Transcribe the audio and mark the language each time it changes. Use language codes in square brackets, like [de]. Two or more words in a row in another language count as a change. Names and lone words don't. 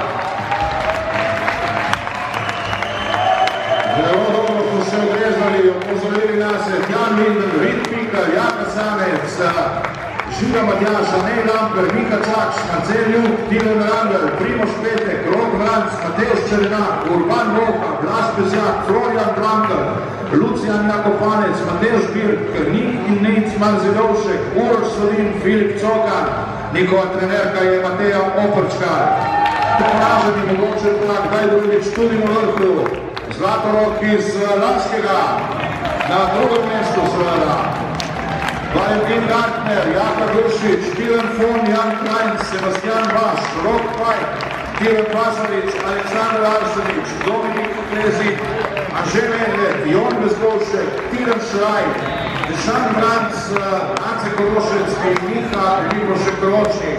[sl] Zelo dobro so se odrezali, opozorili nas je Jan Linden, Rit Pikar, Jaka Samec, Žiga Matjaša, Nej Lamper, Mika Čakš, Marcel Ljub, Timo Narangel, Primoš Petek, Rok Vranc, Mateusz Čerenak, Urban Roka, Blaž Pesjak, Florian Drankar, Lucijan Jakopanec, Mateusz Birk, Nik in Nec Manzilovšek, Uroš Solin, Filip Cokan, njihova trenerka je Mateja Oprčkar. Poraženi mogoče pa kdaj drugič tudi na vrhu. Zlatorog iz Laškega, na drugem mestu seveda. Valentin Gartner, Jaka Gršič, Tilen Fon, Jan Krajnc, Sebastian Baš, Rok Pajk, Tilen Pasarič, Aleksandar Arsenič, Dominik Klezik, Anže Medved, Jon Bezgovšek, Tilen Šraj, Dešan Branc, Ace Korošec in Miha Ljubošek Ročnik.